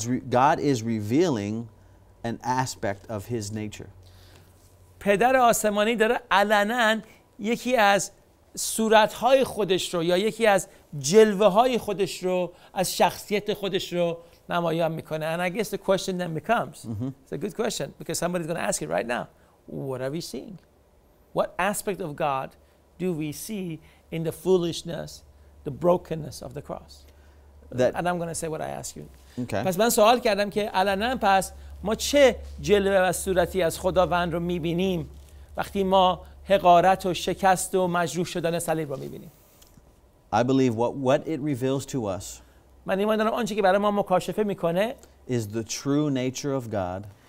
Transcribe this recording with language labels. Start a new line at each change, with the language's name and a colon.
English: God is revealing an aspect of his nature.
Persian: پدر آسمانی داره علنا یکی از صورت‌های خودش رو یا یکی از جلوه‌های خودش رو از شخصیت خودش رو نمایان میکنه.
English: And I guess the question then becomes, it's a good question because somebody's going to ask it right now. What are we seeing? What aspect of God do we see in the foolishness, the brokenness of the cross? And I'm going to say what I ask you. Okay.
Persian: پس من سوال کردم که علنا پس ما چه جلوه و صورتی از خداوند رو میبینیم وقتی ما حقارت و شکست و مجروح شدن صلیب رو میبینیم؟
English: I believe what it reveals to us
Persian: من ایمان دارم آنچه که برای ما مکاشفه میکنه
English: is the true nature of God,